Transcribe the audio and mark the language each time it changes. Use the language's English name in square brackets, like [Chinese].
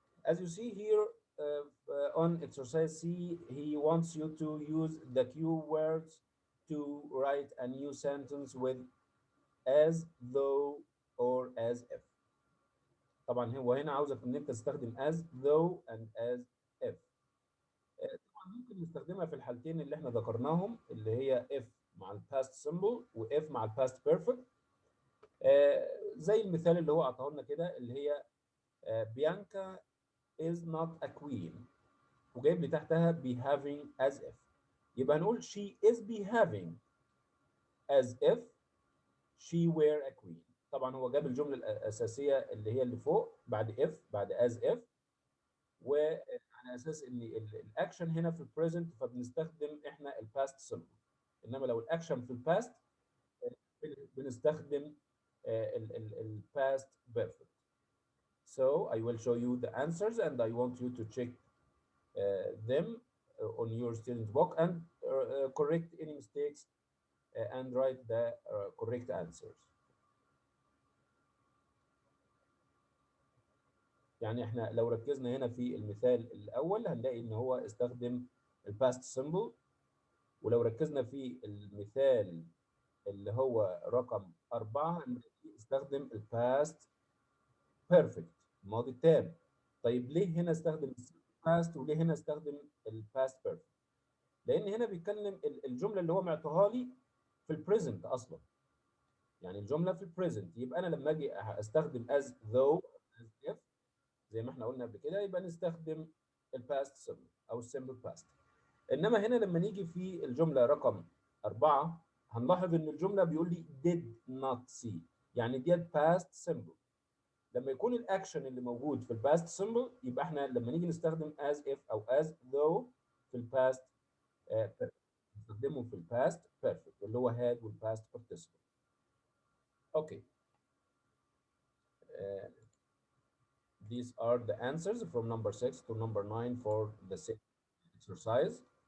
[English] As you see here on exercise C, he wants you to use the keywords to write a new sentence with as, though, or as if. [Arabic] طبعا هو هنا عاوزك ان انت تستخدم [English] as, though, and as if. [Arabic] طبعا ممكن نستخدمها في الحالتين اللي احنا ذكرناهم، اللي هي if مع الباست سمبل و if مع الباست بيرفكت. زي المثال اللي هو اعطاه لنا كده، اللي هي بيانكا [English] is not a queen، [Arabic] وجايب لي تحتها [English] behaving as if. [Arabic] يبقى هنقول [English] she is behaving as if she were a queen. [Arabic] طبعا هو جاب الجمله الاساسيه اللي هي اللي فوق بعد if بعد as if، وعلى اساس ان الاكشن هنا في البريزنت فبنستخدم احنا الباست سمبل، انما لو الاكشن في الباست بنستخدم الباست بيرفكت. [English] So I will show you the answers and I want you to check them on your student book and correct any mistakes and write the correct answers. [Arabic] يعني احنا لو ركزنا هنا في المثال الاول هنلاقي ان هو استخدم الباست سمبل، ولو ركزنا في المثال اللي هو رقم 4 هنلاقي استخدم الباست بيرفكت الماضي التام. طيب ليه هنا استخدم الباست وليه هنا استخدم الباست بيرفكت؟ لان هنا بيتكلم الجمله اللي هو معطاها لي في البريزنت اصلا، يعني الجمله في البريزنت، يبقى انا لما اجي استخدم [English] as, though, as if [Arabic] زي ما احنا قلنا قبل كده، يبقى نستخدم الباست سمبل او السمبل باست. انما هنا لما نيجي في الجمله رقم 4 هنلاحظ ان الجمله بيقول لي [English] did not see، [Arabic] يعني ديت باست سمبل. لما يكون الاكشن اللي موجود في الباست سمبل يبقى احنا لما نيجي نستخدم as if او as though في الباست نستخدمه في الباست بيرفكت. اللي هو had والpast participle. [English] Okay. These are the answers from number 6 to number 9 for the same exercise.